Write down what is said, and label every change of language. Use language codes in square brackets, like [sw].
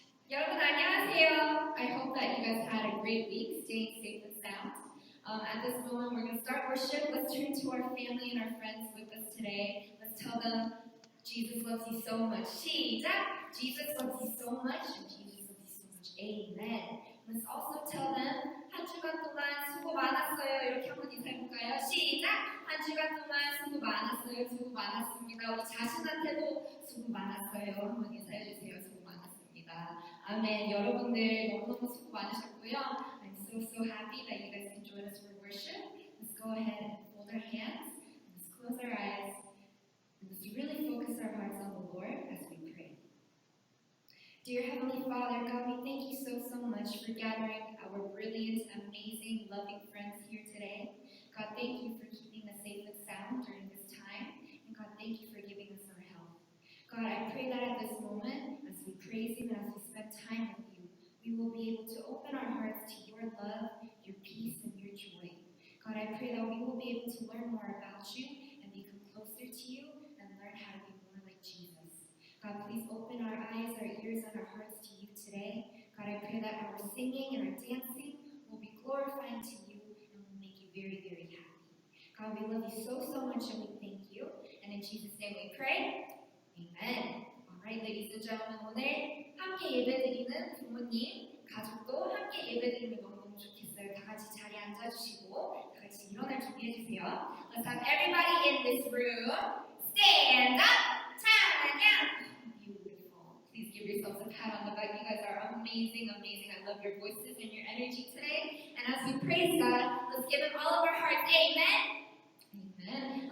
[ko] 여러분 안녕하세요. [en] I hope that you guys had a great week, staying safe and sound. At this moment, we're going to start worship. Let's turn to our family and our friends with us today. Let's tell them Jesus loves you so much. [ko] 시작! [en] Jesus loves you so much, and Jesus loves you so much. Amen. Let's also tell them [ko] 한 주간 동안 수고 많았어요. 이렇게 한번 인사해볼까요? 시작! 한 주간 동안 수고 많았어요. 수고 많았습니다. 우리 자신한테도 수고 많았어요. 한번 인사해주세요. 수고 많았습니다. 아멘. 여러분들 너무너무 수고 많으셨고요. [en] I'm so happy that you guys can join us for worship. Let's go ahead and fold our hands. Let's close our eyes. And let's really focus our hearts on the Lord as we pray. Dear Heavenly Father, God, we thank you so much for gathering our brilliant, amazing, loving friends here today. God, thank you for keeping us safe and sound during this time. And God, thank you for giving us our health. God, I pray that at this moment, as we praise you and as we spend time with you, we will be able to open our hearts to your love, your peace, and your joy. God, I pray that we will be able to learn more about you and become closer to you and learn how to be more like Jesus. God, please open our eyes, our ears, and our hearts to you today. God, I pray that our singing and our dancing will be glorifying to you and will make you very happy. God, we love you so much and we thank you. And in Jesus' name we pray. Amen. Alright, ladies and gentlemen, [ko] 오늘 함께 예배드리는 부모님, 가족도 함께 예배드리면 너무너무 좋겠어요. 다 같이 자리에 앉아주시고 다 같이 일어날 준비해주세요. [en] Let's have everybody in this room stand up. 찬양. Beautiful. Please give yourselves a pat on the back. You guys are amazing. I love your voices and your energy today. And as we praise God, let's give him all of our hearts. Amen. Amen.